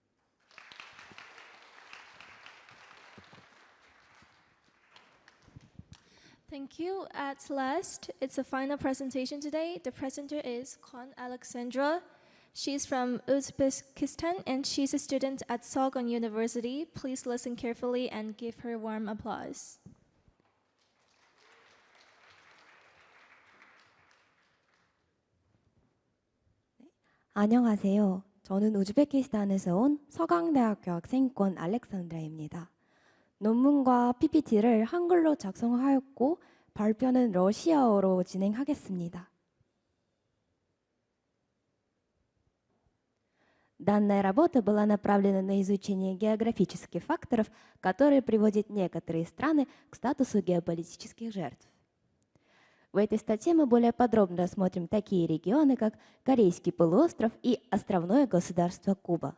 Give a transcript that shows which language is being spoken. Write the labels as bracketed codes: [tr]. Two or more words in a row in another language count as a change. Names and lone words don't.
[en] Thank you. At last, it's a final presentation today. The presenter is Kwon Alexandra. She's from Uzbekistan and she's a student at Sogon University. Please listen carefully and give her warm applause. [ko] 안녕하세요. 저는 우즈베키스탄에서 온 서강대학교 학생 권 알렉산드라입니다. 논문과 PPT를 한글로 작성하였고 발표는 러시아어로 진행하겠습니다. [ru] Данная работа была направлена на изучение географических факторов, которые приводят некоторые страны к статусу геополитических жертв. В этой статье мы более подробно рассмотрим такие регионы, как Корейский полуостров и островное государство Куба.